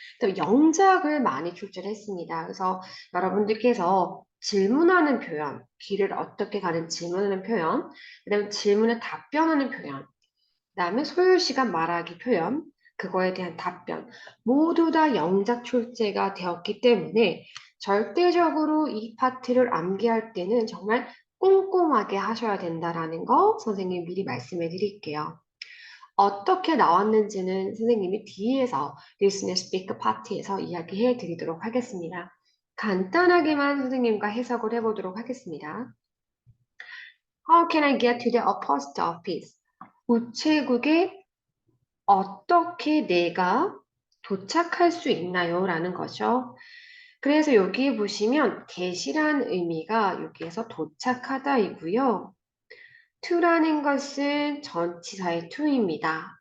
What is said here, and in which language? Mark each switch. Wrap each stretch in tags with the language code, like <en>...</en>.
<ko>또 영작을 많이 출제를 했습니다. 그래서 여러분들께서 질문하는 표현, 길을 어떻게 가는 질문하는 표현, 그다음에 질문에 답변하는 표현, 그다음에 소요시간 말하기 표현, 그거에 대한 답변, 모두 다 영작 출제가 되었기 때문에 절대적으로 이 파트를 암기할 때는 정말 꼼꼼하게 하셔야 된다라는 거 선생님이 미리 말씀해 드릴게요. 어떻게 나왔는지는 선생님이 뒤에서 리스닝 스피크 파트에서 이야기해 드리도록 하겠습니다. 간단하게만 선생님과 해석을 해보도록 하겠습니다.</ko> <en>How can I get to the post office?</en> <ko>우체국에 어떻게 내가 도착할 수 있나요? 라는 거죠. 그래서 여기 보시면 get이란 의미가 여기에서 도착하다이고요. to라는 것은 전치사의 to입니다.</ko>